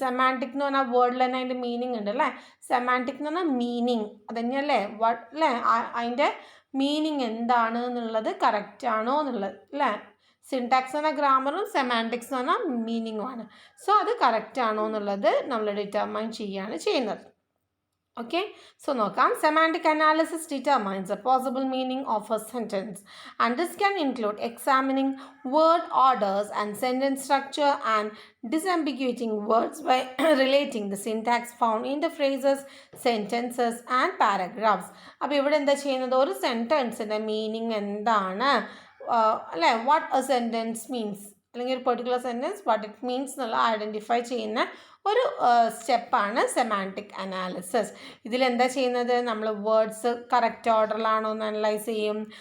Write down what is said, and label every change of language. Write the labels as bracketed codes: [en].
[ml] Semantic എന്ന് പറഞ്ഞാൽ വേർഡിൽ തന്നെ അതിൻ്റെ മീനിങ് ഉണ്ട് അല്ലേ. സെമാൻറ്റിക് എന്ന് പറഞ്ഞാൽ മീനിങ്, അതന്നെയല്ലേ അല്ലേ, അതിൻ്റെ മീനിങ് എന്താണ് എന്നുള്ളത് കറക്റ്റ് ആണോ എന്നുള്ളത് അല്ലേ. സിൻടാക്സ് എന്ന ഗ്രാമറും സെമാൻറ്റിക്സ് എന്ന് പറഞ്ഞാൽ മീനിങ്ങുമാണ്. സോ അത് കറക്റ്റ് ആണോ എന്നുള്ളത് നമ്മൾ ഡിറ്റർമൈൻ ചെയ്യുകയാണ് ചെയ്യുന്നത്. [en] Okay, so [ml] നോക്കാം. [en] Semantic analysis determines the possible meaning of a sentence, and this can include examining word orders and sentence structure and disambiguating words by relating the syntax found in the phrases, sentences and paragraphs. [ml] അപ്പോൾ ഇവിടെ എന്താ ചെയ്യുന്നത്, ഒരു സെൻറ്റൻസിൻ്റെ meaning എന്താണ് അല്ലേ, [en] what a sentence means, [ml] അല്ലെങ്കിൽ ഒരു particular sentence [en] what it means [ml] എന്നുള്ള ഐഡൻറ്റിഫൈ ചെയ്യുന്ന ഒരു സ്റ്റെപ്പാണ് സെമാൻറ്റിക് അനാലിസിസ്. ഇതിലെന്താ ചെയ്യുന്നത്, നമ്മൾ വേർഡ്സ് കറക്റ്റ് ഓർഡറിലാണോ എന്ന് അനലൈസ് ചെയ്യും.